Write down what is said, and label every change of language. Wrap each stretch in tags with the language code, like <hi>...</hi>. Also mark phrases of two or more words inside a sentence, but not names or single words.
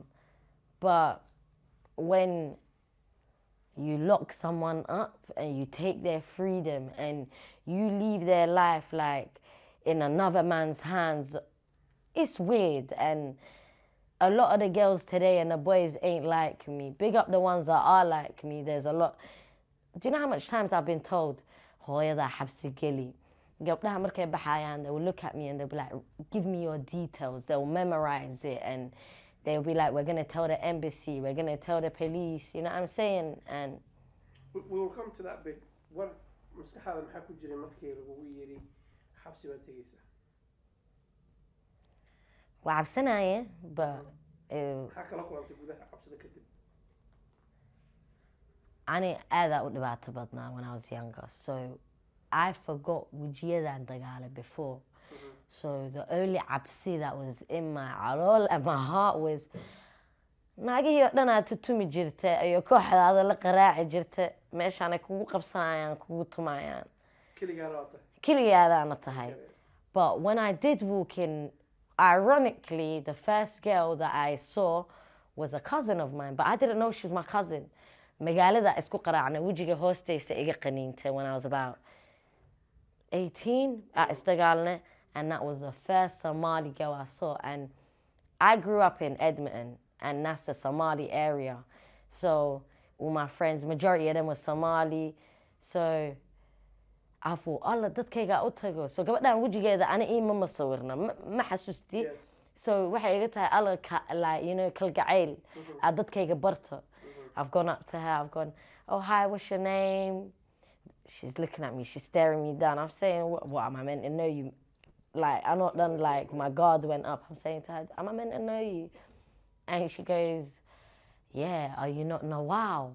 <en>But when you lock someone up and you take their freedom and you leave their life like in another man's hands, it's weird. And a lot of the girls today and the boys ain't like me. Big up the ones that are like me. There's a lot. Do you know how much times I've been told,</en> <so>"Hooyada Xabsi geli." Gabdhaha markay baxayaan,</so> <en>they will look at me and they'll be like, "Give me your details." They'll memorize it and they'll be like, "We're going to tell the embassy, we're going to tell the police." You know what I'm saying? And we will come to that bit.</en> <so>What maskaxaada maxaa ku jiray markii lagugu yiri xabsi baad tegaysaa? waa cabsanaya, but maxaa kala kulantay gudaha xabsida kadib? ani aadaa u dhibaato badnaa</so> <en>when I was younger. So I forgot</en> <so>wejiyadaan dagaalay</so> <en>before. So the only cabsi that was in my calool and my heart was,</en> <so>naagihii oo dhan aad tutumi jirta iyo kooxdaada la qaraaci jirta, meeshaanay kugu qabsanayaan, kugu tumayaan. Keligaadaana tahay.</so> <en>But when I did walk in, ironically, the first girl that I saw was a cousin of mine, but I didn't know she was my cousin.</en> <so>Magaalada isku qaraacnay, wejiga hoostaysa iga qaniintay</so> <en>when I was about 18</en> <so>at isdagaalne,</so> <en>and that was the first Somali girl I saw. And I grew up in Edmonton, and that's the Somali area. So all my friends, majority of them were Somali. So I thought,</en> <so>Allah, dadkayga u tago. So gabadhaan wejigeeda ana ii ma sawirna, ma xasuusti. So waxay iga tahay Allah,</so> <en>like, you know,</en> <so>kalgacayl aad dadkayga barto.</so> <en>I've gone up to her, I've gone, "Oh, hi, what's your name?" She's looking at me, she's staring me down. I'm saying, what am I meant to know you? Like, I'm not done, like, my guard went up. I'm saying to her, "Am I meant to know you?" And she goes, "Yeah, are you not Nawal?"</en>